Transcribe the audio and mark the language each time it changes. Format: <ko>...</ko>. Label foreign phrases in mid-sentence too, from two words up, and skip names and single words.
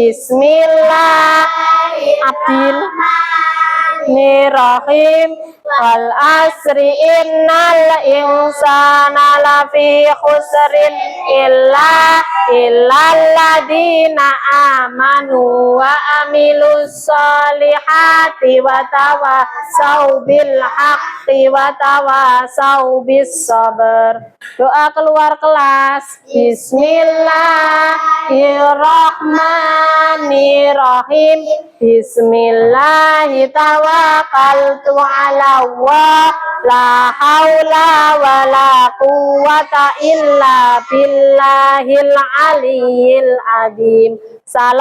<ar>بسم الله الرحمن الرحيم. والعصر إن الإنسان لفي خسر إلا الذين آمنوا وعملوا الصالحات وتواصوا بالحق وتواصوا بالصبر.</ar> <id>Doa keluar kelas.</id> <ar>بسم الله الرحمن الرحيم. بسم الله توكلت على الله، لا حول ولا قوة إلا بالله العلي العظيم.</ar>